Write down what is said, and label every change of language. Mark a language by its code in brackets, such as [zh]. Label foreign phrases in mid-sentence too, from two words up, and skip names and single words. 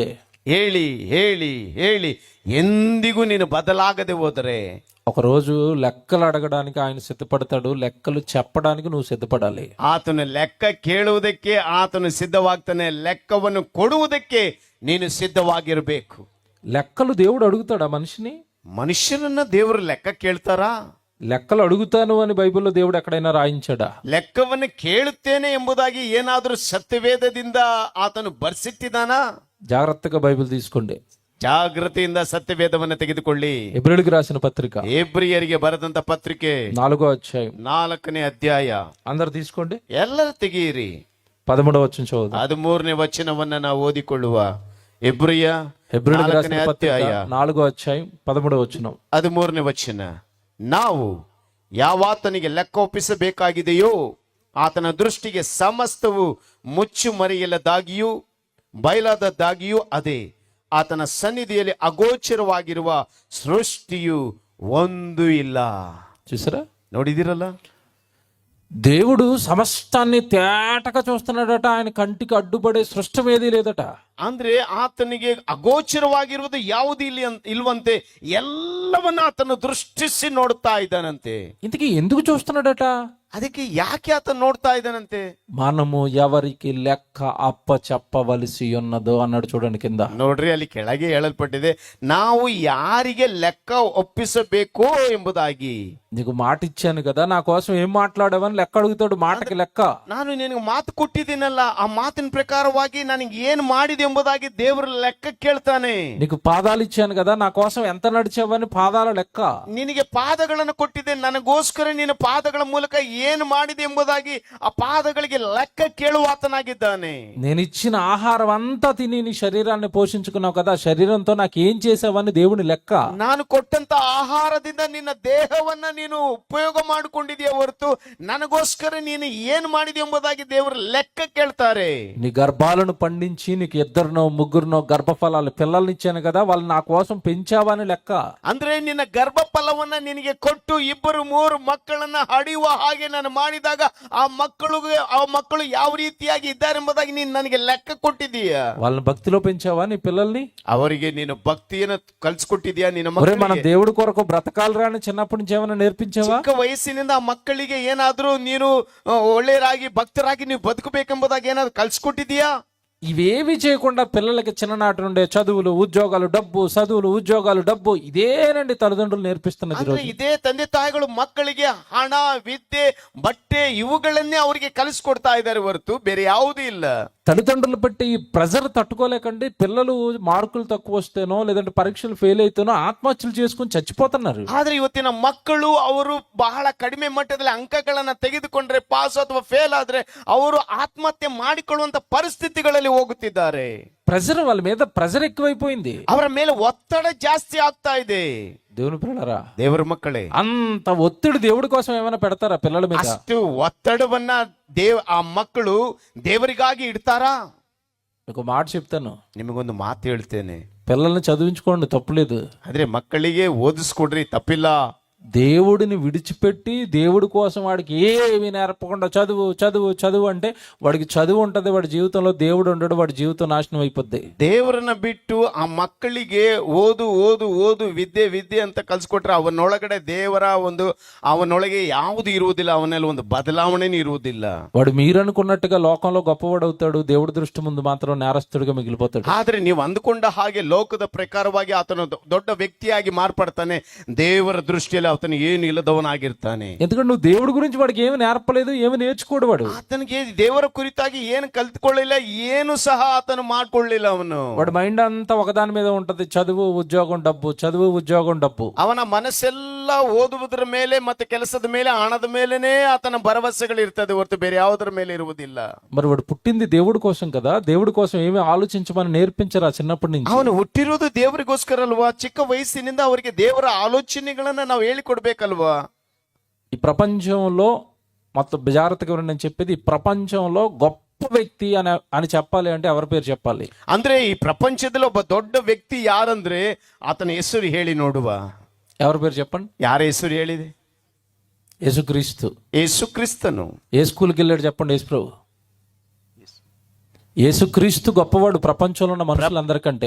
[kn] ಹೇಳಿ ಹೇಳಿ ಹೇಳಿ ಎಂದಿಗೂ ನೀನು ಬದಲಾಗದೆ ಹೋದರೆ, [te] ఒకరోజు లెక్కలు అడగడానికి ఆయన సిద్ధపడతాడు, లెక్కలు చెప్పడానికి నువ్వు సిద్ధపడాలి. [kn] ಆತನು ಲೆಕ್ಕ ಕೇಳುವುದಕ್ಕೆ ಆತನು ಸಿದ್ಧವಾಗ್ತಾನೆ, ಲೆಕ್ಕವನ್ನು ಕೊಡುವುದಕ್ಕೆ ನೀನು ಸಿದ್ಧವಾಗಿರಬೇಕು. [te] లెక్కలు దేవుడు అడుగుతాడా మనిషిని? [kn] ಮನುಷ್ಯರನ್ನ ದೇವರು ಲೆಕ್ಕ ಕೇಳ್ತಾರಾ? [te] లెక్కలు అడుగుతాను అని బైబిల్లో దేవుడు ఎక్కడైనా రాయించాడా? [kn] ಲೆಕ್ಕವನ್ನು ಕೇಳುತ್ತೇನೆ ಎಂಬುದಾಗಿ ಏನಾದರೂ ಸತ್ಯವೇದದಿಂದ ಆತನು ಬರ್ಸಿಟ್ಟಿದಾನಾ? [te] జాగ్రత్తగా బైబిల్ తీసుకోండి, [kn] ಜಾಗೃತಿಯಿಂದ ಸತ್ಯವೇದವನ್ನು ತೆಗೆದುಕೊಳ್ಳಿ. [te] ఎబ్రియులకు రాసిన పత్రిక [kn] ಎಬ್ರಿಯರಿಗೆ ಬರೆದಂತ ಪತ್ರಿಕೆ [te] 4వ అధ్యాయం [kn] 4ನೇ ಅಧ್ಯಾಯ. [te] అందరు తీసుకోండి, [kn] ಎಲ್ಲರೂ ತೆಗೆಯಿರಿ. [te] 13వ వచనం చదువు. [kn] 13ನೇ ವಚನವನ್ನ ನಾವು ಓದಿಕೊಳ್ಳುವ. ಎಬ್ರಿಯರಿಗೆ [te] రాసిన పత్రిక 4వ అధ్యాయం 13వ వచనం. [kn] 13ನೇ ವಚನ. ನಾವು ಯಾವಾತನಿಗೆ ಲೆಕ್ಕ ಒಪ್ಪಿಸಬೇಕಾಗಿದೆಯೋ ಆತನ ದೃಷ್ಟಿಗೆ ಸಮಸ್ತವು ಮುಚ್ಚು ಮರೆಯಲ್ಲದಾಗಿಯೂ ಬಯಲಾದದ್ದಾಗಿಯೂ ಅದೇ. ಆತನ ಸನ್ನಿಧಿಯಲ್ಲಿ ಅಗೋಚರವಾಗಿರುವ ಸೃಷ್ಟಿಯು ಒಂದು ಇಲ್ಲ. [te] చూసారా, [kn] ನೋಡಿದಿರಲ್ಲ, [te] దేవుడు సమస్తాన్ని తేటగా చూస్తున్నాడట, ఆయన కంటికి అడ్డుపడే సృష్టం ఏదీ లేదట. [kn] ಅಂದ್ರೆ ಆತನಿಗೆ ಅಗೋಚರವಾಗಿರುವುದು ಯಾವುದು ಇಲ್ವಂತೆ, ಎಲ್ಲವನ್ನ ಆತನು ದೃಷ್ಟಿಸಿ ನೋಡ್ತಾ ಇದ್ದಾನಂತೆ. [te] ఇంతకీ ఎందుకు చూస్తున్నాడట? [kn] ಅದಕ್ಕೆ ಯಾಕೆ ಆತ ನೋಡ್ತಾ ಇದ್ದಾನಂತೆ? [te] మనము ఎవరికి లెక్క అప్ప చెప్పవలసి ఉన్నదో అన్నాడు, చూడండి కింద. [kn] ನೋಡ್ರಿ, ಅಲ್ಲಿ ಕೆಳಗೆ ಹೇಳಲ್ಪಟ್ಟಿದೆ, ನಾವು ಯಾರಿಗೆ ಲೆಕ್ಕ ಒಪ್ಪಿಸಬೇಕು ಎಂಬುದಾಗಿ. [te] నీకు మాట ఇచ్చాను కదా, నా కోసం ఏం మాట్లాడావని లెక్క అడుగుతాడు, మాటకి లెక్క. [kn] ನಾನು ನಿನಗೆ ಮಾತು ಕೊಟ್ಟಿದ್ದೀನಲ್ಲ, ಆ ಮಾತಿನ ಪ್ರಕಾರವಾಗಿ ನನಗೆ ಏನು ಮಾಡಿದೆ ಎಂಬುದಾಗಿ ದೇವರು ಲೆಕ್ಕ ಕೇಳ್ತಾನೆ. [te] నీకు పాదాలు ఇచ్చాను కదా, నా కోసం ఎంత నడిచావని పాదాల లెక్క. [kn] ನಿನಗೆ ಪಾದಗಳನ್ನು ಕೊಟ್ಟಿದ್ದೆ, ನನಗೋಸ್ಕರ ನಿನ್ನ ಪಾದಗಳ ಮೂಲಕ ಏನು ಮಾಡಿದೆ ಎಂಬುದಾಗಿ ಆ ಪಾದಗಳಿಗೆ ಲೆಕ್ಕ ಕೇಳುವಾತನಾಗಿದ್ದಾನೆ. [te] నేను ఇచ్చిన ఆహారం అంతా తిని నీ శరీరాన్ని పోషించుకున్నావు కదా, శరీరంతో నాకు ఏం చేసావని దేవుని లెక్క. [kn] ನಾನು ಕೊಟ್ಟಂತ ಆಹಾರದಿಂದ ನಿನ್ನ ದೇಹವನ್ನ ನೀನು ಉಪಯೋಗ ಮಾಡಿಕೊಂಡಿದೆಯಾ ಹೊರತು ನನಗೋಸ್ಕರ ನೀನು ಏನು ಮಾಡಿದೆ ಎಂಬುದಾಗಿ ದೇವರು ಲೆಕ್ಕ ಕೇಳ್ತಾರೆ. [te] నీ గర్భాలను పండించి నీకు 2-3 గర్భఫలాలు పిల్లల్ని ఇచ్చాను కదా, వాళ్ళు నా కోసం పెంచావని లెక్క. [kn] ಅಂದ್ರೆ ನಿನ್ನ ಗರ್ಭಫಲವನ್ನ ನಿನಗೆ ಕೊಟ್ಟು 2-3 ಮಕ್ಕಳನ್ನ ಹಡಿಯುವ ಹಾಗೆ ನಾನು ಮಾಡಿದಾಗ ಆ ಮಕ್ಕಳು ಯಾವ ರೀತಿಯಾಗಿ ಇದ್ದಾರೆ ಎಂಬುದಾಗಿ ನೀನು ನನಗೆ ಲೆಕ್ಕ ಕೊಟ್ಟಿದೀಯಾ. [te] వాళ్ళని భక్తిలో పెంచావా నీ పిల్లల్ని? [kn] ಅವರಿಗೆ ನೀನು ಭಕ್ತಿಯನ್ನು ಕಲಿಸ್ಕೊಟ್ಟಿದ್ಯಾ ನಿನ್ನ [te] మన [kn] ಮಕ್ಕಳಿಗೆ? [te] దేవుడి కొరకు బ్రతకాలరా అని చిన్నప్పటి నుంచి ఏమైనా నేర్పించావా? [kn] ಚಿಕ್ಕ ವಯಸ್ಸಿನಿಂದ ಆ ಮಕ್ಕಳಿಗೆ ಏನಾದ್ರೂ ನೀನು ಒಳ್ಳೆಯರಾಗಿ ಭಕ್ತರಾಗಿ ನೀವು ಬದುಕಬೇಕೆಂಬುದಾಗಿ ಏನಾದ್ರು ಕಲಿಸ್ಕೊಟ್ಟಿದೀಯಾ? [te] ఇవేవి చేయకుండా పిల్లలకి చిన్ననాటి నుండే చదువులు ఉద్యోగాలు డబ్బు, చదువులు ఉద్యోగాలు డబ్బు, ఇదేనండి తల్లిదండ్రులు నేర్పిస్తున్నది ఈరోజు. [kn] ಇದೇ ತಂದೆ ತಾಯಿಗಳು ಮಕ್ಕಳಿಗೆ ಹಣ, ವಿದ್ಯೆ, ಬಟ್ಟೆ ಇವುಗಳನ್ನೇ ಅವರಿಗೆ ಕಲಿಸ್ಕೊಡ್ತಾ ಇದ್ದಾರೆ ಹೊರತು ಬೇರೆ ಯಾವುದೂ ಇಲ್ಲ. [te] తల్లిదండ్రులు పెట్టి ఈ ప్రెజర్ తట్టుకోలేకండి పిల్లలు మార్కులు తక్కువ వస్తేనో లేదంటే పరీక్షలు ఫెయిల్ అయితేనో ఆత్మహత్యలు చేసుకుని చచ్చిపోతున్నారు. [kn] ಆದ್ರೆ ಇವತ್ತಿನ ಮಕ್ಕಳು ಅವರು ಬಹಳ ಕಡಿಮೆ ಮಟ್ಟದಲ್ಲಿ ಅಂಕಗಳನ್ನ ತೆಗೆದುಕೊಂಡ್ರೆ, ಪಾಸ್ ಅಥವಾ ಫೇಲ್ ಆದ್ರೆ ಅವರು ಆತ್ಮಹತ್ಯೆ ಮಾಡಿಕೊಳ್ಳುವಂತ ಪರಿಸ್ಥಿತಿಗಳಲ್ಲಿ ಹೋಗುತ್ತಿದ್ದಾರೆ. [te] ప్రెజర్, వాళ్ళ మీద ప్రెజర్ ఎక్కువైపోయింది, [kn] ಅವರ ಮೇಲೆ ಒತ್ತಡ ಜಾಸ್ತಿ ಆಗ್ತಾ ಇದೆ. [te] దేవుని పిల్లరా, [kn] ದೇವರ ಮಕ್ಕಳೇ, [te] అంత ఒత్తిడి దేవుడి కోసం ఏమైనా పెడతారా పిల్లల మీద? [kn] ಅಷ್ಟು ಒತ್ತಡವನ್ನ ಆ ಮಕ್ಕಳು ದೇವರಿಗಾಗಿ ಇಡ್ತಾರಾ? [te] ఒక మాట చెప్తాను, [kn] ನಿಮಗೊಂದು ಮಾತು ಹೇಳ್ತೇನೆ, [te] పిల్లల్ని చదివించుకోండి, తప్పులేదు. [kn] ಆದ್ರೆ ಮಕ್ಕಳಿಗೆ ಓದಿಸ್ಕೊಡ್ರಿ, ತಪ್ಪಿಲ್ಲ. [te] దేవుడిని విడిచిపెట్టి దేవుడి కోసం వాడికి ఏమీ నేర్పకుండా చదువు చదువు చదువు అంటే వాడికి చదువు ఉంటది, వాడి జీవితంలో దేవుడు ఉండడు, వాడి జీవితం నాశనం అయిపోద్ది. [kn] ದೇವರನ್ನ ಬಿಟ್ಟು ಆ ಮಕ್ಕಳಿಗೆ ಓದು ಓದು ಓದು ವಿದ್ಯೆ ವಿದ್ಯೆ ಅಂತ ಕಲ್ಸ್ಕೊಟ್ರೆ ಅವನೊಳಗಡೆ ಅವನೊಳಗೆ ಯಾವುದು ಇರುವುದಿಲ್ಲ, ಅವನಲ್ಲಿ ಒಂದು ಬದಲಾವಣೆನೇ ಇರುವುದಿಲ್ಲ. [te] వాడు మీరనుకున్నట్టుగా లోకంలో గొప్పవాడు అవుతాడు, దేవుడి దృష్టి ముందు మాత్రం నేరస్తుడిగా మిగిలిపోతాడు. [kn] ಆದ್ರೆ ನೀವು ಅಂದುಕೊಂಡ ಹಾಗೆ ಲೋಕದ ಪ್ರಕಾರವಾಗಿ ಆತನು ದೊಡ್ಡ ವ್ಯಕ್ತಿಯಾಗಿ ಮಾರ್ಪಡ್ತಾನೆ, ದೇವರ ದೃಷ್ಟಿಯಲ್ಲಿ ಆತನು ಏನು ಇಲ್ಲದವನಾಗಿರ್ತಾನೆ. [te] ఎందుకంటే నువ్వు దేవుడి గురించి వాడికి ఏమి నేర్పలేదు, ఏమి నేర్చుకోడు. వాడు [kn] ಆತನಿಗೆ ದೇವರ ಕುರಿತಾಗಿ ಏನು ಕಲ್ತ್ಕೊಳ್ಳಿಲ್ಲ, ಏನು ಸಹ ಆತನು ಮಾಡ್ಕೊಳ್ಳಿಲ್ಲ. [te] వాడి మైండ్ అంతా ఒకదాని మీద ఉంటది, చదువు ఉద్యోగం డబ్బు, చదువు ఉద్యోగం డబ్బు. [kn] ಅವನ ಮನಸ್ಸೆಲ್ಲ ಎಲ್ಲ ಓದುವುದರ ಮೇಲೆ ಮತ್ತೆ ಕೆಲಸದ ಮೇಲೆ ಹಣದ ಮೇಲೆನೇ ಆತನ ಭರವಸೆಗಳಿರ್ತದೆ ಹೊರತು ಬೇರೆ ಯಾವುದರ ಮೇಲೆ ಇರುವುದಿಲ್ಲ. [te] మరి వాడు పుట్టింది దేవుడి కోసం కదా, దేవుడి కోసం ఏమీ ఆలోచించమని నేర్పించరా చిన్నప్పటి నుంచి? [kn] ಅವನು ಹುಟ್ಟಿರುವುದು ದೇವರಿಗೋಸ್ಕರ ಅಲ್ವಾ? ಚಿಕ್ಕ ವಯಸ್ಸಿನಿಂದ ಅವರಿಗೆ ದೇವರ ಆಲೋಚನೆಗಳನ್ನ ನಾವು ಹೇಳಿಕೊಡ್ಬೇಕಲ್ವಾ? [te] ఈ ప్రపంచంలో మొత్తం జాగ్రత్తగా నేను చెప్పేది, ఈ ప్రపంచంలో గొప్ప వ్యక్తి అని చెప్పాలి అంటే ఎవరి పేరు చెప్పాలి? [kn] ಅಂದ್ರೆ ಈ ಪ್ರಪಂಚದಲ್ಲಿ ಒಬ್ಬ ದೊಡ್ಡ ವ್ಯಕ್ತಿ ಯಾರಂದ್ರೆ ಆತನ ಹೆಸರು ಹೇಳಿ ನೋಡುವ. [te] ఎవరి పేరు చెప్పండి? [kn] ಯಾರ ಹೆಸರು ಹೇಳಿದೆ? [te] యేసుక్రీస్తు. [kn] ಯೇಸುಕ್ರಿಸ್ತನು. [te] ఏ స్కూల్కి వెళ్ళాడు చెప్పండి? యేసు ప్రభు. యేసుక్రీస్తు గొప్పవాడు ప్రపంచంలో ఉన్న మనుషులందరికంటే.